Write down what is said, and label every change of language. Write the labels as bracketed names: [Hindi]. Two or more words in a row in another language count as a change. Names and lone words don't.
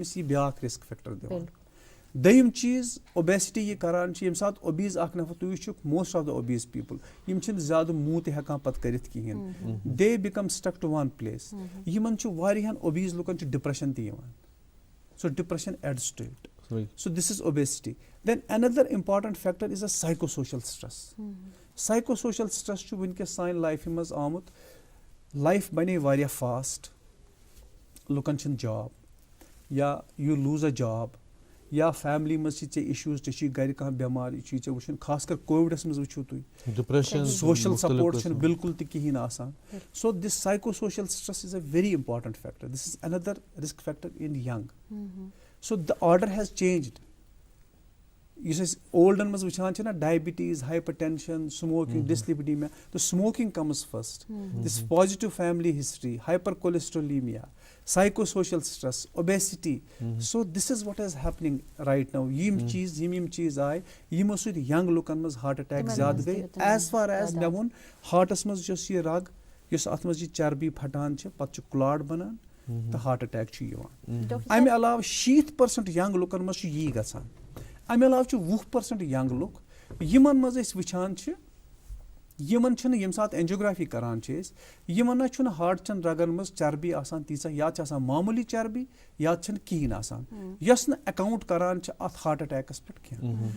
[Kashmiri] أمِس یہِ بیاکھ [English] risk factor [Kashmiri] دِوان دوٚیِم چیٖز اوبیسٹی یہِ کران چھِ ییٚمہِ ساتہٕ اوبیز اکھ نفر تُہۍ وٕچھِو [English] most of the obese people [Kashmiri] یِم چھِنہٕ زیادٕ موٗ تہِ ہٮ۪کان پتہٕ کٔرِتھ کِہینۍ [English] they become stuck to one place [Kashmiri] یِمن چھُ واریاہن اوبیز لُکن چھُ ڈپریشن تہِ یِوان [English] so depression adds to it so this is obesity then another important factor is a psycho social stress psycho social stress [Kashmiri] چھُ وٕنکیٚس سانہِ لایفہِ منٛز آمُت لایف بنے واریاہ فاسٹ لُکن چھِنہٕ جاب یا [English] you lose a job [Kashmiri] یا فیملی منٛز چھِ ژےٚ اِشوٗز ژےٚ چھُے گرِ کانٛہہ بٮ۪مار یہِ چھُے ژےٚ وٕچھُن خاص کر کووِڈس منٛز وٕچھِو تُہۍ ڈپریشن [English] social support [Kashmiri] چھُنہٕ بالکُل تہِ کِہینۍ آسان [English] so this psycho social stress is a very important factor this is another risk factor in young so the order has changed [Kashmiri] یُس أسۍ اولڈن منٛز وٕچھان چھِ نا [English] diabetes hypertension smoking dyslipidemia [Kashmiri] تہٕ [English] smoking comes first this positive family history hypercholesterolemia psycho social stress obesity so this is what is happening right now [Kashmiri] یِم چیٖز آیہِ یِمو سۭتۍ ینٛگ لُکن منٛز [English] heart attack [Kashmiri] زیادٕ گٔے [English] as far as [Kashmiri] مےٚ ووٚن ہارٹس منٛز یۄس یہِ رگ یۄس اتھ منٛز یہِ چربی پھٹان چھِ پتہٕ چھُ کُلاٹ بنان تہٕ [English] heart attack [Kashmiri] چھُ یِوان. ڈاکٹر اَمہِ صاحب علاوٕ 60% ینگ لُکن منٛز چھُ یی گژھان. اَمہِ علاوٕ چھُ 20% ینگ لُکھ یِمن منٛز أسۍ وٕچھان چھِ یِمن چھُنہٕ ییٚمہِ ساتہٕ اینجیوگرافی کران چھِ أسۍ یِمن نہ چھُنہٕ ہارٹ چٮ۪ن رگن منٛز چربی آسان تیٖژاہ یا چھِ آسان معموٗلی چربی یا چھنہٕ کِہینۍ آسان یۄس نہٕ اٮ۪کاوُنٹ کران چھِ اتھ [English] heart attacks [Kashmiri] پٮ۪ٹھ کینٛہہ.